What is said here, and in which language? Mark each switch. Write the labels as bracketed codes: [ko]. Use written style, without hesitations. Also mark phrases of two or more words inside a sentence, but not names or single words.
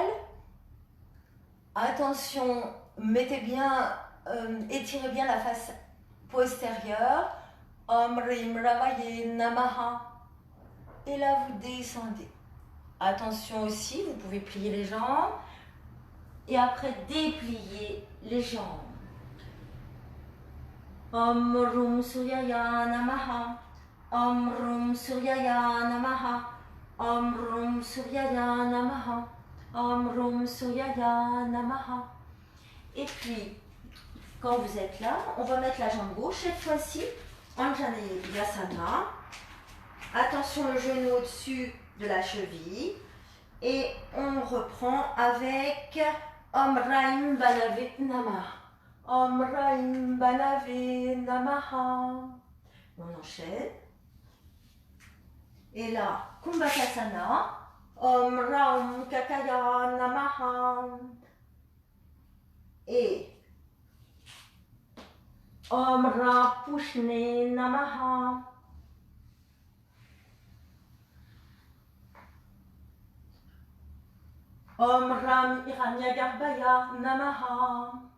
[fr] Attention, mettez bien, étirez bien la face postérieure. [sa] ॐ रीं रवये नमः. [fr] Et là, vous descendez. Attention aussi, vous pouvez plier les jambes. Et après, déplier les jambes. [sa] ॐ रूं सूर्याय नमः. ॐ रूं सूर्याय नमः। ॐ रूं सूर्याय नमः. Om Rum Suryaya Namaha. ॐ रूं सूर्याय नमः. [fr] Et puis, quand vous êtes là, on va mettre la jambe gauche cette fois-ci. Anjaneyasana. Attention, le genou au-dessus de la cheville. Et on reprend avec [sa] ॐ रैं भानवे नमः. ॐ रैं भानवे नमः. [fr] On enchaîne. Et là, Kumbhakasana. [sa] ॐ रं खगाय नमः. Et ॐ रः पूष्णे नमः. ॐ रं हिरण्यगर्भाय नमः.